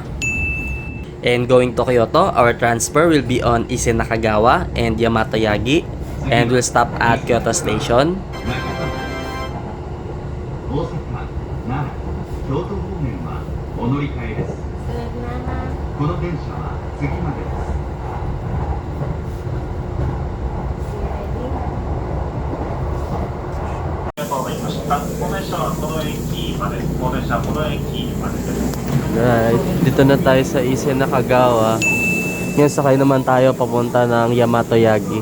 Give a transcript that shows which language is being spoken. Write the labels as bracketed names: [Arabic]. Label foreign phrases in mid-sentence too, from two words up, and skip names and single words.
[English] And going to Kyoto, our transfer will be on Ise Nakagawa and Yamato Yagi. And we'll stop at Kyoto Station. [Japanese] 大阪、奈良、京都方面はお乗り換えです。この電車は次までです。 [Filipino] Right, dito na tayo sa Ise Nakagawa. Ngayon sakay naman tayo papunta ng Yamato Yagi.